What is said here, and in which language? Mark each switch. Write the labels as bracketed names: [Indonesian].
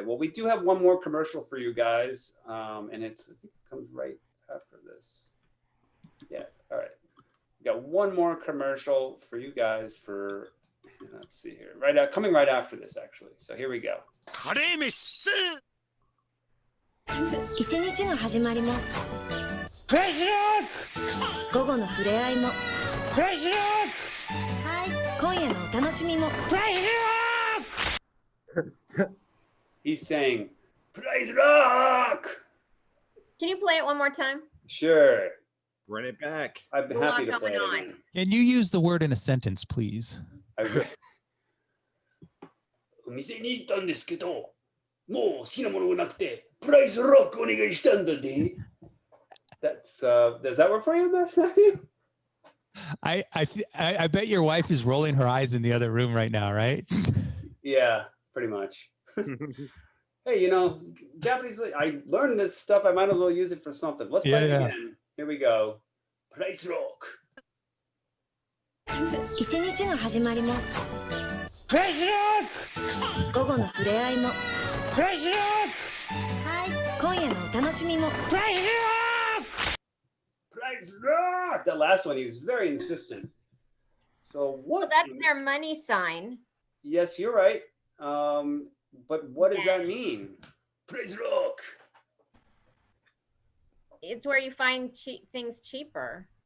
[English] Well, we do have one more commercial for you guys, and I think it comes right after this. Yeah. All right. We got one more commercial for you guys for. Let's see here. Coming right after this, actually. So here we go. [Japanese] 一日の始まりもフラッシュロック午後の触れ合いもフラッシュロック今夜のお楽しみもフラッシュロック [English] He's saying, "Praise rock." Can you play it one more time? Sure. Run it back. I'd be There's a happy lot to play it going on. again. Can you use the word in a sentence, please? [Japanese] お店に行ったんですけど、もう好きなものがなくて、プライスロックお願いしたんだで。 [English] That's does that work for you, Matthew? I bet your wife is rolling her eyes in the other room right now, right? Yeah, pretty much. Hey, Japanese, I learned this stuff. I might as well use it for something. Let's play it again. Here we go. Price rock. [Japanese] 一日の始まりもフラッシュロック午後の触れ合いもフラッシュロック今夜のお楽しみもフラッシュロック [English] Price rock. that last one. He was very insistent. So what? Well, that's their money sign. Yes, you're right. But what does that mean? Praise rock. It's where you find things cheaper.